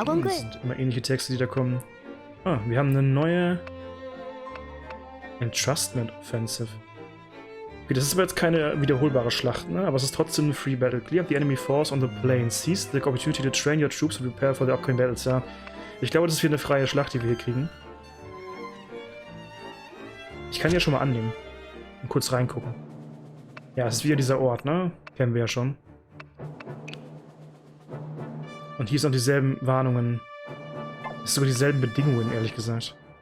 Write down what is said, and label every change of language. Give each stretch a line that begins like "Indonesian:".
German: Das sind immer ähnliche Texte, die da kommen. Ah, wir haben eine neue Entrustment Offensive. Okay, das ist aber jetzt keine wiederholbare Schlacht, ne? Aber es ist trotzdem eine Free Battle.
English: Clear up the enemy force on the plain. Seize the opportunity to train your troops and prepare for the upcoming battles.
German: Ja, ich glaube, das ist wieder eine freie Schlacht, die wir hier kriegen. Ich kann die ja schon mal annehmen. Und kurz reingucken. Ja, es ist wieder dieser Ort, ne? Kennen wir ja schon. Und hier sind auch dieselben Warnungen. Es sind sogar dieselben Bedingungen, ehrlich gesagt.